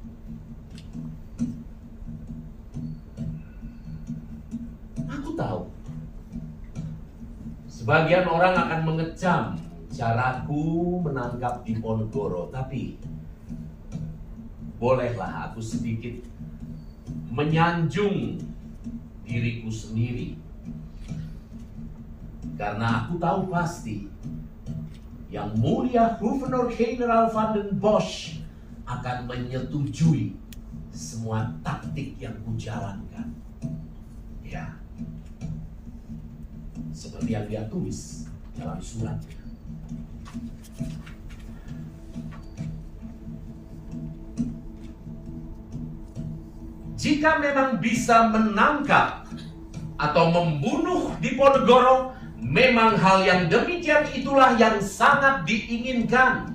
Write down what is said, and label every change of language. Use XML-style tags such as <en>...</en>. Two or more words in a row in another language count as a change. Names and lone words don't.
<id>Aku tahu sebagian orang akan mengecam caraku menangkap Diponegoro, tapi bolehlah aku sedikit menyanjung diriku sendiri. Karena aku tahu pasti Yang Mulia Gubernur General van den Bosch akan menyetujui semua taktik yang kujalankan. Ya, seperti yang dia tulis dalam suratnya. Jika memang bisa menangkap atau membunuh Diponegoro, memang hal yang demikian itulah yang sangat diinginkan.</id>